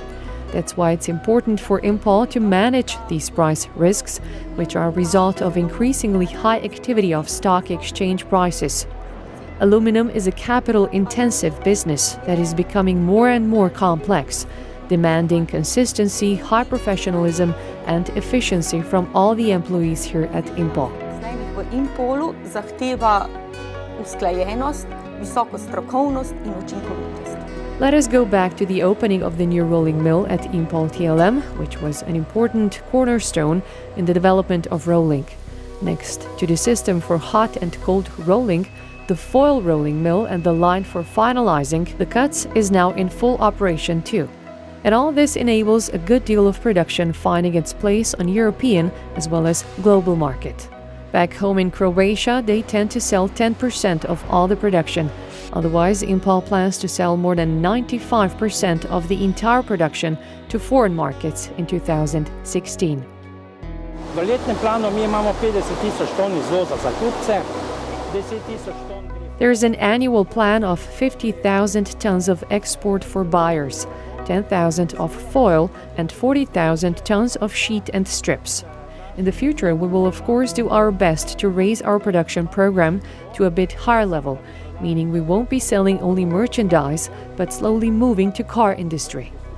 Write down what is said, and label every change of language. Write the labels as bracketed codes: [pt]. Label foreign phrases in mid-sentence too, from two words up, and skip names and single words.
[en] That's why it's important for Impol to manage these price risks, which are a result of increasingly high activity of stock exchange prices. Aluminum is a capital-intensive business that is becoming more and more complex, demanding consistency, high professionalism and efficiency from all the employees here at Impol. [sl] V Impolu zahteva usklajenost, visoko strokovnost in učinkovitost. [en] Let us go back to the opening of the new rolling mill at Impol TLM, which was an important cornerstone in the development of rolling. Next to the system for hot and cold rolling, the foil rolling mill and the line for finalizing the cuts is now in full operation too. And all this enables a good deal of production finding its place on European as well as global market. Back home in Croatia, they tend to sell 10% of all the production. Otherwise, Impol plans to sell more than 95% of the entire production to foreign markets in 2016. [sl] V letnem planu mi imamo 50,000 ton izvoza za kupce, 10,000 ton. [en] There's an annual plan of 50,000 tons of export for buyers, 10,000 of foil and 40,000 tons of sheet and strips. In the future, we will of course do our best to raise our production program to a bit higher level, meaning we won't be selling only merchandise, but slowly moving to car industry.